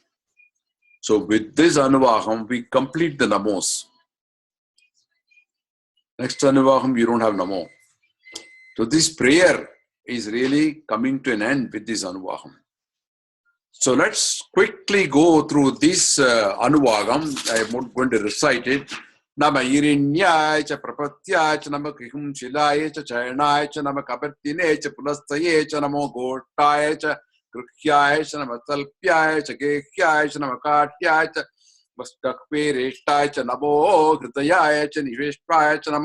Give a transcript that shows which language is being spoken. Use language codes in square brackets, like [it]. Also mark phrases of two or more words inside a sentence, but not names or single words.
[en] So with this Anuvakam, we complete the Namos. Next Anuvakam, you don't have Namo. So this prayer is really coming to an end with this Anuvakam. So let's quickly go through this Anuvakam. I am not going to recite it. [sa] Nama irinyaya cha prapatyaya cha nama krihum shilaya cha chayanaya cha nama kapartine cha pulastaye cha namo gotaya cha krhyaya cha nama talpyaya cha gehyaya cha nama katyaya cha vastakpe reshtaya cha namo hridayaya cha niveshpraya cha